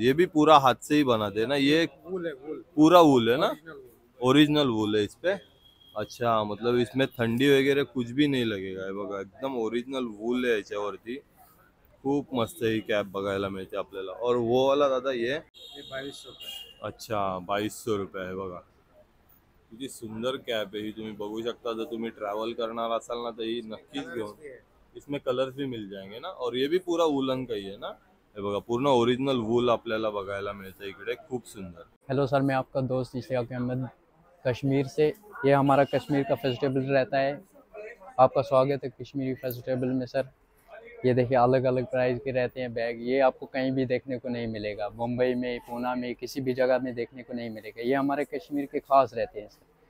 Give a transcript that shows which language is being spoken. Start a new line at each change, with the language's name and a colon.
Hindi: ये भी पूरा हाथ से ही बनाते हैं ना ये? वूल है, वूल. पूरा वूल है ना? ओरिजिनल वूल. ओरिजिनल वूल है इस पे. अच्छा, मतलब इसमें थंडी वगैरह कुछ भी नहीं लगेगा.
Marathi: हे बघा, एकदम ओरिजिनल वूल आहे याच्यावरती. खूप मस्त ही कॅप बघायला मिळते आपल्याला.
Hindi: और वो वाला दादा ये? ये 2200 का है. अच्छा, 2200 रुपये.
Marathi: आहे बघा, किती सुंदर कॅप आहे ही. तुम्ही बघू शकता. जर तुम्ही ट्रॅव्हल करणार असाल ना, तर ही नक्कीच
English: colours
Marathi: घेऊन.
Hindi: भी है. इसमें कलर्स भी मिल जाएंगे ना. और ये भी पूरा वूलन का ही है ना.
Marathi: हे बघा, पूर्ण ओरिजिनल वूल आपल्याला बघायला मिळतं इकडे. खूप सुंदर.
Hindi: हेलो सर, मैं आपका दोस्त इश्तियाक अहमद कश्मीर से। ये हमारा कश्मीर का फेस्टिवल रहता है। आपका स्वागत है कश्मीरी फेस्टिवल में सर। ये देखिए, अलग अलग प्राइस के रहते हैं बैग। ये आपको कहीं भी देखने को नहीं मिलेगा। मुंबई में, पूना में, किसी भी जगह में देखने को नहीं मिलेगा। ये हमारे कश्मीर के खास रहते हैं सर।